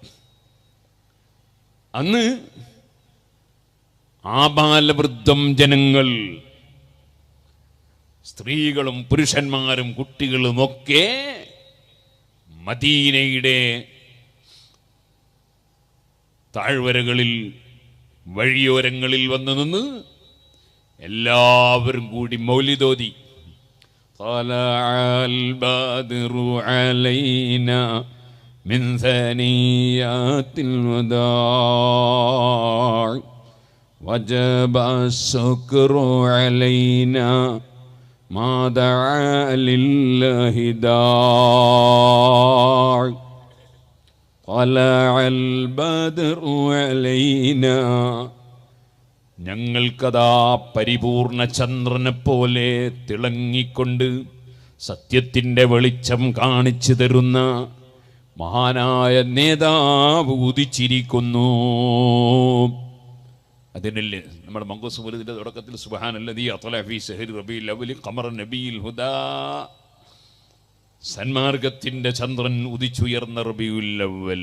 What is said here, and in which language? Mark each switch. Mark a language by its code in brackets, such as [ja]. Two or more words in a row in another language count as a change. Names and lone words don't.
[ml] അന്ന് ആബാലവൃദ്ധം ജനങ്ങൾ, സ്ത്രീകളും പുരുഷന്മാരും കുട്ടികളുമൊക്കെ മദീനയുടെ താഴ്വരകളിൽ വഴിയോരങ്ങളിൽ വന്നു നിന്ന് എല്ലാവരും കൂടി മൗലിദോതി. [ar] طلع البدر علينا من ثنيات الوداع وجب الشكر علينا ما دعا لله داع طلع البدر علينا. [ml] ഞങ്ങൾക്കതാ പരിപൂർണ ചന്ദ്രനെ പോലെ തിളങ്ങിക്കൊണ്ട് സത്യത്തിൻ്റെ വെളിച്ചം കാണിച്ചു തരുന്ന മഹാനായ നേതാവ് ഉദിച്ചിരിക്കുന്നു. അതിനല്ലേ നമ്മുടെ മങ്കൂസ് മൗലിദിന്റെ തുടക്കത്തിൽ [ar] سبحان الذي أطلع في شهر ربيع الأول قمرا نبي الهدى, [ml] സന്മാർഗത്തിൻ്റെ ചന്ദ്രൻ ഉദിച്ചുയർന്ന റബീഉൽ അവ്വൽ.